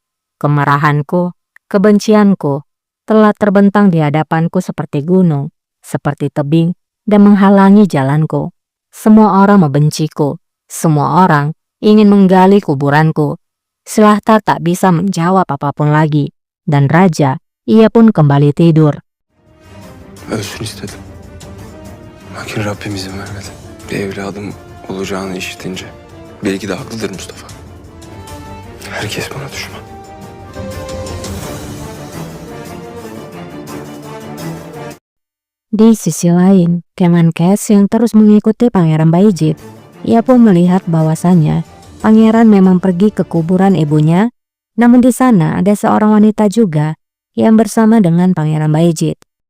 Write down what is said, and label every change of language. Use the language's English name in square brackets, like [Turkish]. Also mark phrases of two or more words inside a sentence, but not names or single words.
[Indonesian] Kemarahanku, kebencianku telah terbentang di hadapanku seperti gunung, seperti tebing, dan menghalangi jalanku. Semua orang membenciku. Semua orang ingin menggali kuburanku. Silahtar tak bisa menjawab apapun lagi. Dan raja, ia pun kembali tidur. [Turkish] Ölsün istedim. Lakin Rabbim izin vermedi. Bir evladım olacağını işitince. Belki de haklıdır Mustafa. Herkes bana düşman. [Indonesian] Di sisi lain, Kemenkes yang terus mengikuti Pangeran Bayezid, ia pun melihat bahwasannya pangeran memang pergi ke kuburan ibunya, namun di sana ada seorang wanita juga yang bersama dengan Pangeran Bayezid.